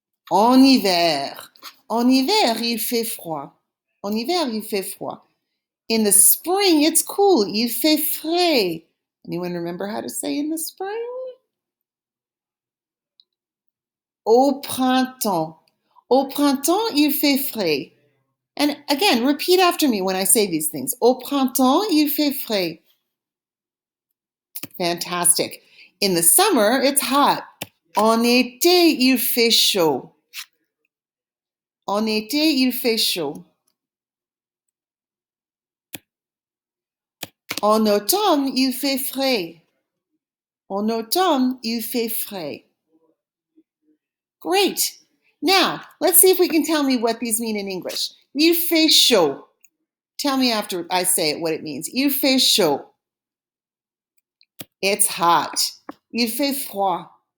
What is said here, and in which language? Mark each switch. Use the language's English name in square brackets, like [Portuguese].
[French] En hiver. En hiver, il fait froid. En hiver, il fait froid. [English] In the spring, it's cool. [French] Il fait frais. [English] Anyone remember how to say in the spring? [French] Au printemps. Au printemps, il fait frais. [English] And again, repeat after me when I say these things. [French] Au printemps, il fait frais. [English] Fantastic. In the summer, it's hot. [French] En été, il fait chaud. En été, il fait chaud. En automne, il fait frais. En automne, il fait frais. [English] Great. Now, let's see if we can tell me what these mean in English. [French] Il fait chaud. [English] Tell me after I say it what it means. [French] Il fait chaud. [English] It's hot. [French] Il fait froid.